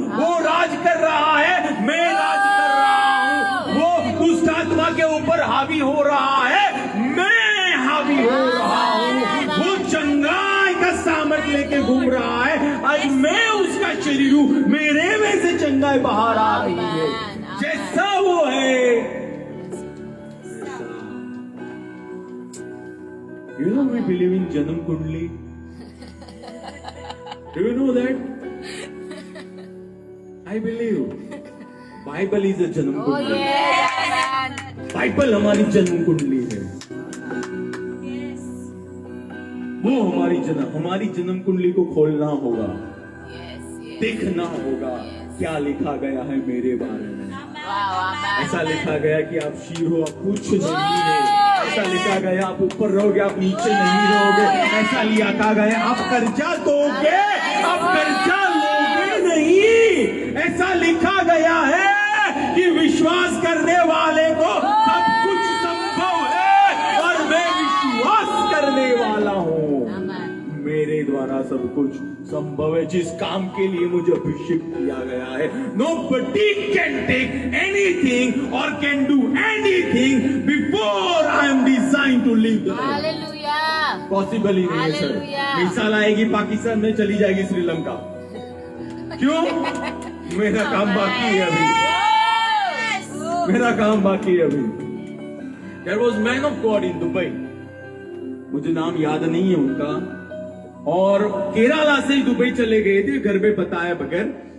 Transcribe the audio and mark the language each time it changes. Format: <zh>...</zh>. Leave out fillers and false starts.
<hi>वो राज कर रहा है, मैं राज कर रहा हूँ, वो दुष्ट आत्मा के ऊपर हावी हो रहा है, मैं हावी हो रहा हूँ, वो चंगाई का सामर्थ लेके घूम रहा है, आज मैं उसका शरीर हूँ, मेरे में से चंगाई बाहर आ रही है। जैसा वो है</hi> <en>You know we believe in Janam Kundli. Do you know that? I believe. Bible is a Janam Oh, Kundli. yes, amen.</en> <hi>Bible हमारी जन्म कुंडली है। वो हमारी जन्म कुंडली को खोलना होगा,</hi> <en>Yes, yes.</en> <hi>देखना होगा क्या लिखा गया है मेरे बारे में।</hi> <en>Wow, amen.</en> <hi>ऐसा लिखा गया कि आप शीर हो, आप कुछ नहीं है। ऐसा लिखा गया आप ऊपर रहोगे, आप नीचे नहीं रहोगे। ऐसा लिखा गया आप कर्जा दोगे, आप कर्जा लोगे नहीं। ऐसा लिखा गया है कि विश्वास करने वाले को सब कुछ संभव है, और मैं विश्वास करने वाला हूँ, मेरे द्वारा सब कुछ संभव है। जिस काम के लिए मुझे अभिषेक किया गया है,</hi> <en>nobody can take anything or can do anything before I am designed to live the life. Hallelujah.</en> <hi>Possible ही नहीं है सर। Hallelujah. मिसाल आएगी पाकिस्तान में, चली जाएगी श्रीलंका। क्यों? मेरा काम बाकी है अभी,</hi> <en>Yes.</en> <hi>मेरा काम बाकी है अभी।</hi> <en>There was man of God in Dubai,</en> <hi>मुझे नाम याद नहीं है उनका, और केरला से ही दुबई चले गए थे घर में बताए बगैर।</hi>